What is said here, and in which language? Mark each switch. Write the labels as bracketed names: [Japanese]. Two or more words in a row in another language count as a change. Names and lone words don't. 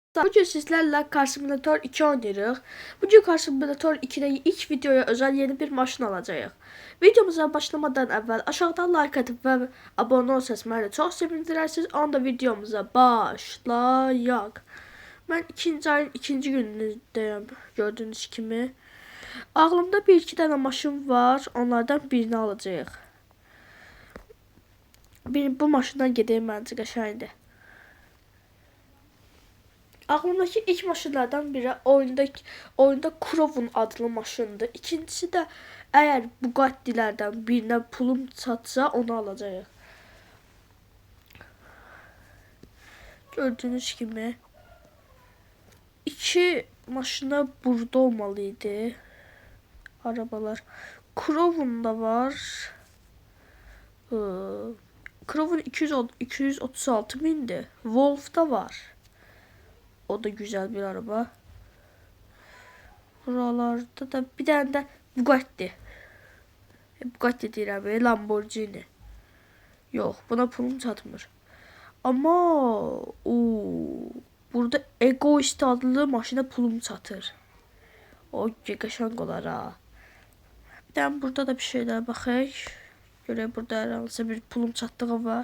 [Azerbaijani] Bugün sizlerle Car Simulator 2 oynayırıq. Bugün Car Simulator 2'de ilk videoya özel yeni bir maşın alacağıq. Videomuza başlamadan əvvəl aşağıdan like edib və abone olsanız məni çox sevindirərsiniz. Onda videomuza başlayaq. Mən ikinci ayın ikinci günündəyim, gördüğünüz kimi. Ağlımda bir iki dənə maşın var, onlardan birini alacağıq. Bu maşından gedəyim məncə qəşəngdir. [Turkish] Aklımdaki ilk maşınlardan biri oyunda Crow'un adlı maşındır. İkincisi de eğer Bugatti'lerden birine pulum çatsa onu alacağıq. Gördüğünüz gibi iki maşına burada olmalıydı. Arabalar. Crow'un da var. Crow'un 236 bindi. Wolf da var. O da güzel bir araba. Buralarda da bir tane de Bugatti. [Azerbaijani] Bugatti deyirəm, Lamborghini. [Turkish] Yok, buna pulum çatmır. Ama burada Egoist adlı maşına pulum çatır. [Azerbaijani] O qəşəng olar ha. [Turkish] Bir tane burada da bir şeyler [Azerbaijani] baxaq. Görək burada hər hansı bir pulum çatdığı var.